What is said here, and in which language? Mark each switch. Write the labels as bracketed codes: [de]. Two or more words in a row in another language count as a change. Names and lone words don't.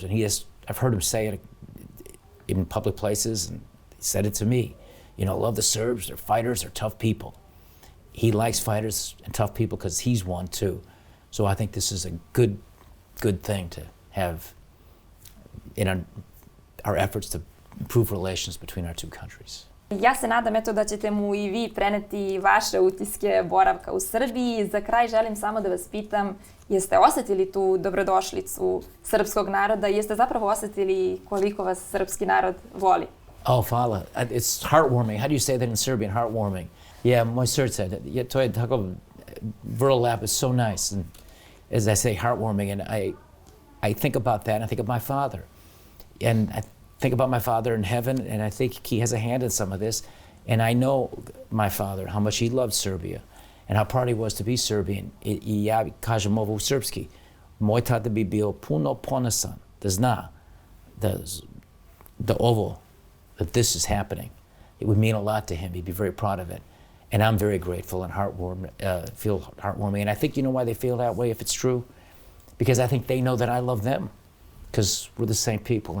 [en] And I've heard him say it in public places, and he said it to me. Love the Serbs, they're fighters, they're tough people. He likes fighters and tough people because he's one too. So I think this is a good thing to have in our efforts to improve relations between our two countries. [sr] Ja se nadam da ćete mu i vi preneti vaše utiske boravka u Srbiji. Za kraj želim samo da vas pitam, jeste osjetili tu dobrodošlicu srpskog naroda? Jeste zapravo osjetili koliko vas srpski narod voli? Oh, hvala. [en] It's heartwarming. How do you say that in Serbian? Heartwarming. Yeah, [sr] moj srce. To je tako vrlo lepo. [en] It's so nice. And as I say, heartwarming. And I think about that, and I think of my father. And I think about my father in heaven, and I think he has a hand in some of this. And I know my father, how much he loved Serbia, and how proud he was to be Serbian. [sr] I ja kažem ovo u srpski. Moj tata bi bio puno ponosan da zna [en] that this is happening. It would mean a lot to him. He'd be very proud of it. And I'm very grateful and feel heartwarming. And I think you know why they feel that way, if it's true? Because I think they know that I love them, because we're the same people.